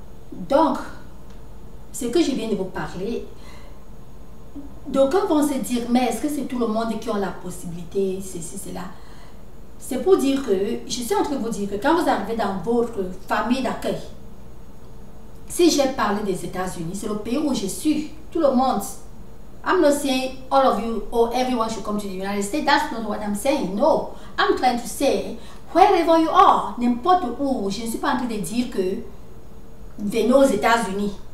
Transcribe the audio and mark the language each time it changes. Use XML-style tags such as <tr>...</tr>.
<fr>Donc, ce que je viens de vous parler, d'aucuns vont se dire, mais est-ce que c'est tout le monde qui a la possibilité, ceci, cela? C'est pour dire que, je suis en train de vous dire que quand vous arrivez dans votre famille d'accueil, si j'ai parlé des États-Unis, c'est le pays où je suis. Tout le monde.</fr> <en>I'm not saying all of you or everyone should come to the United States. That's not what I'm saying. No. I'm trying to say, wherever you are,</en> <fr>n'importe où, je ne suis pas en train de dire que venez aux États-Unis.</fr>